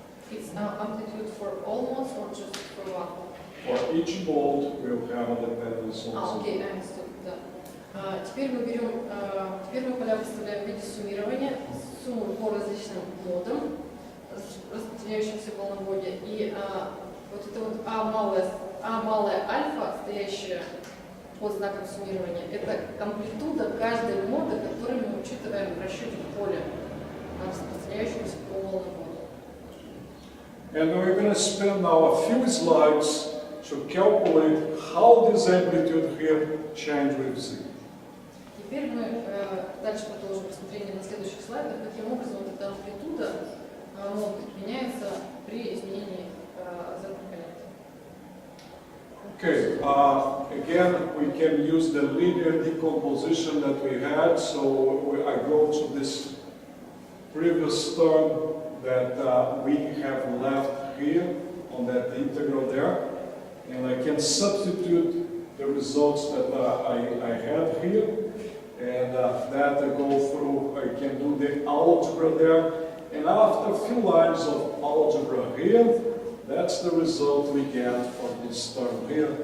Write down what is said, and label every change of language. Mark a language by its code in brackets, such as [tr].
[en] It's amplitude for all modes or just for one? For each mode we'll have a dependence on Z. [ru] Окей, [en] understood, [ru] да. Теперь мы поля выставляем в виде суммирования, сумму по различным модам, распространяющимся в волноводе, и вот это вот А малая альфа, стоящая под знаком суммирования, это амплитуда каждой моды, которую мы учитываем в расчете поля, распространяющегося по волноводу. [en] And we're going to spend now a few slides to calculate how this amplitude here changes with Z. [ru] Теперь мы дальше продолжим рассмотрение на следующих слайдах, каким образом вот эта амплитуда меняется при изменении Z-компонента. [en] Okay, again, we can use the linear decomposition that we had. So I go to this previous term that we have left here on that integral there, and I can substitute the results that I had here, and that I go through, I can do the algebra there, and after a few lines of algebra here, that's the result we get for this term here.